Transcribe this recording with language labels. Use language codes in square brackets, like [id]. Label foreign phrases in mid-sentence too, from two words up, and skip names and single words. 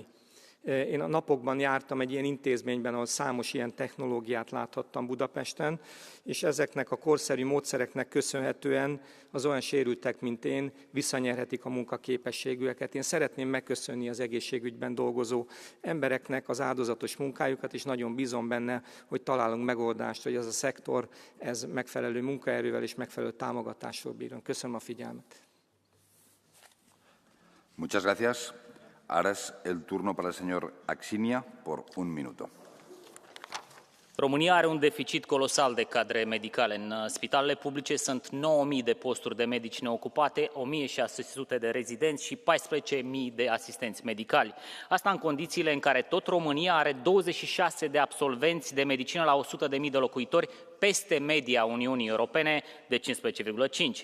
[hu] Én a napokban jártam egy ilyen intézményben, ahol számos ilyen technológiát láthattam Budapesten, és ezeknek a korszerű módszereknek köszönhetően az olyan sérültek, mint én, visszanyerhetik a munkaképességüket. Én szeretném megköszönni az egészségügyben dolgozó embereknek az áldozatos munkájukat, és nagyon bízom benne, hogy találunk megoldást, hogy ez a szektor ez megfelelő munkaerővel és megfelelő támogatással bírjon. Köszönöm a figyelmet. [es] Muchas gracias. Ahora es el turno para el señor Axinia por 1 minuto. [ro] România are un deficit colosal de cadre medicale. În spitalele publice sunt 9.000 de posturi de medici neocupate, 1.600 de rezidenți și 14.000 de asistenți medicali. Asta în condițiile în care tot România are 26 de absolvenți de medicină la 100.000 de locuitori, peste media Uniunii Europene de 15,5.